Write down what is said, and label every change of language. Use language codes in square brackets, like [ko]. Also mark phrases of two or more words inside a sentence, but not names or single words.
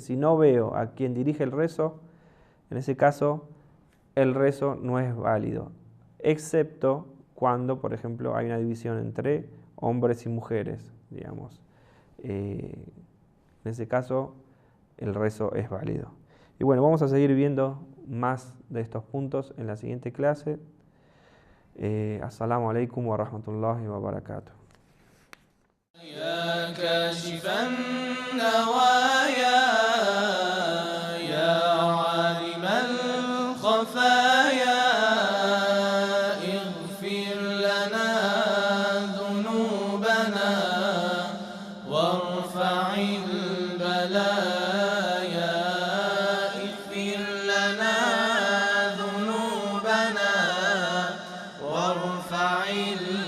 [es] Si no veo a quien dirige el rezo, en ese caso el rezo no es válido, excepto cuando, por ejemplo, hay una división entre hombres y mujeres, digamos. En ese caso el rezo es válido. Y bueno, vamos a seguir viendo más de estos puntos en la siguiente clase. [ar] السلام عليكم ورحمة الله وبركاته. يا كاشف النوايا يا عالم الخفايا اغفر لنا ذنوبنا وارفع البلايا اغفر لنا ذنوبنا وارفع